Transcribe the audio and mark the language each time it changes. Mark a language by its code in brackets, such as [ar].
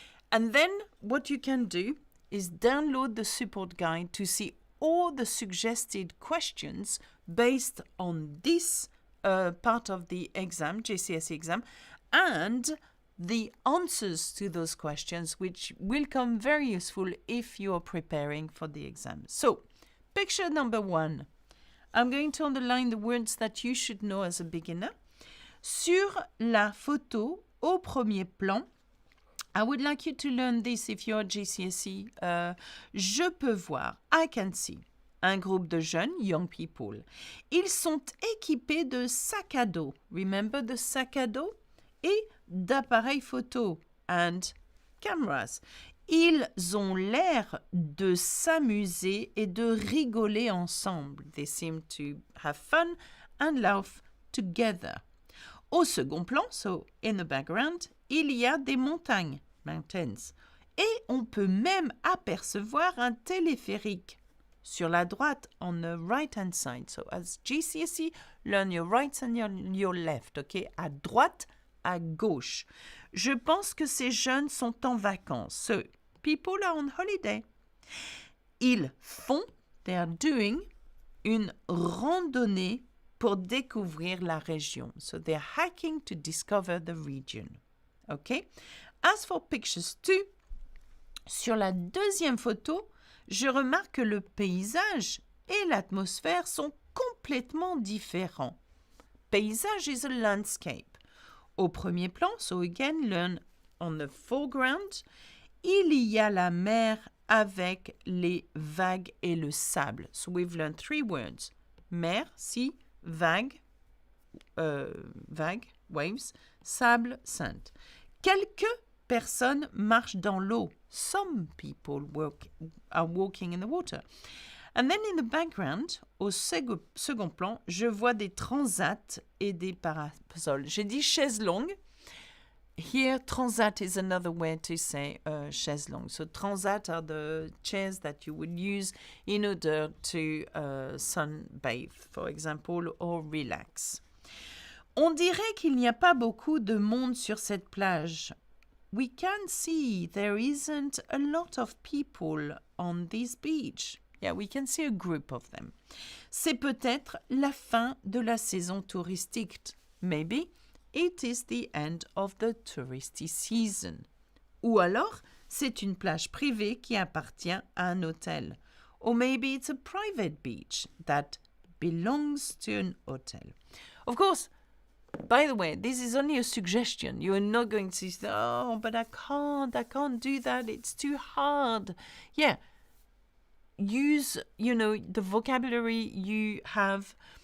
[en] And then what you can do is download the support guide to see all the suggested questions based on this part of the exam, GCSE exam, and the answers to those questions, which will come very useful if you are preparing for the exam. So, picture number 1. I'm going to underline the words that you should know as a beginner. [fr] Sur la photo, au premier plan, [en] I would like you to learn this if you're GCSE. [fr] Je peux voir, [en] I can see, [fr] un groupe de jeunes, [en] young people. [fr] Ils sont équipés de sacs à dos. [en] Remember the [fr] sac à dos? Et d'appareils photo [en] and cameras. [fr] Ils ont l'air de s'amuser et de rigoler ensemble. [en] They seem to have fun and laugh together. [fr] Au second plan, [en] so in the background, [fr] il y a des montagnes, [en] mountains. [fr] Et on peut même apercevoir un téléphérique sur la droite, [en] on the right-hand side. So as GCSE, learn your right and your left, okay? [fr] À droite, à gauche. Je pense que ces jeunes sont en vacances. [en] So, people are on holiday. [fr] Ils font, [en] they are doing, [fr] une randonnée pour découvrir la région. [en] So, they're hiking to discover the region. Okay? As for pictures 2, [fr] sur la deuxième photo, je remarque que le paysage et l'atmosphère sont complètement différents. Paysage [en] is a landscape. [fr] Au premier plan, [en] so again, learn on the foreground, [fr] il y a la mer avec les vagues et le sable. [en] So we've learned 3 words. Mer, sea, vague, waves, sable, sand. [fr] Quelques personnes marchent dans l'eau. [en] Some people are walking in the water. And then in the background, [fr] au second plan, je vois des transats et des parasols. J'ai dit chaise longue. [en] Here, transat is another way to say chaise longue. So transat are the chairs that you would use in order to sunbathe, for example, or relax. [fr] On dirait qu'il n'y a pas beaucoup de monde sur cette plage. [en] We can see there isn't a lot of people on this beach. Yeah, we can see a group of them. [fr] C'est peut-être la fin de la saison touristique. [en] Maybe it is the end of the touristy season. [fr] Ou alors, c'est une plage privée qui appartient à un hôtel. [en] Or maybe it's a private beach that belongs to an hotel. Of course, by the way, this is only a suggestion. You are not going to say, oh, but I can't do that. It's too hard. Yeah. Use, the vocabulary you have.